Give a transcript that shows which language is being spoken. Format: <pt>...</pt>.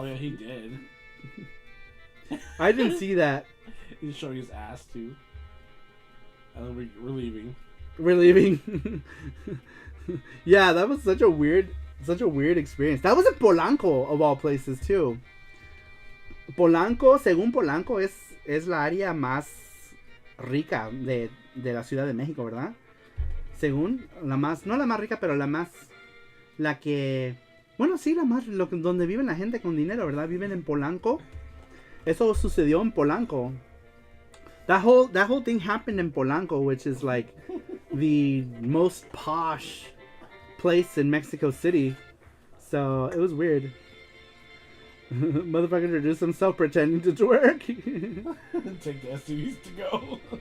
<en>Oh, yeah, he did. I didn't see that. He's showing his ass, too. And then we're leaving. We're leaving. Yeah, that was such a weird experience. That was in Polanco, of all places, too.</en> <es>Polanco, según Polanco, es la área más rica de la Ciudad de México, ¿verdad? Según, no la más rica, pero la que, bueno, sí, donde viven la gente con dinero, ¿verdad? Viven en Polanco. Eso sucedió en Polanco.</es> <en>That whole thing happened in Polanco, which is like the most posh place in Mexico City. So it was weird. Motherfucker introduced himself pretending to twerk. Take the SUVs to go.</en>